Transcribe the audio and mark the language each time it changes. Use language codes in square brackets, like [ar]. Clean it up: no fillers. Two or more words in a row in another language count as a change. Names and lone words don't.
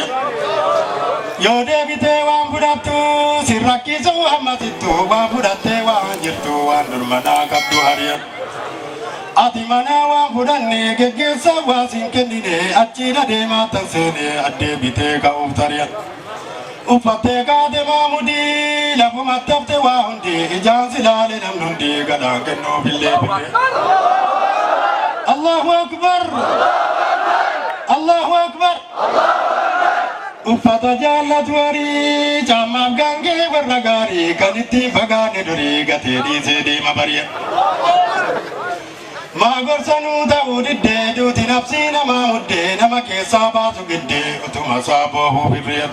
[om] Yoo deebitee waan fudhattu si rakkisuu hammasittu waan fudhattee waan jirtu waan durmanaa qabdu hari'a. Ati manaa waan fudhanne geggeessaa waa siin kennine achiidha deemaa tan seene addeebitee ka'uuf tari'a. Uffattee kaate maamudii lafumatti hafte waa hundi ijaan silaale namni hundi gadaan kennuuf illee bille. [ar] الله أكبر! الله أكبر! [om] Uffata jaallatu warii caammaaf gaangee warra gaarii kan ittiin fagaanne durii gatee dhiisee deema bari'a. Maa gorsanuu ta'uu diddee duuti nafsii namaa muddee nama keessaa baasu giddee utuma isaa boohuu birree.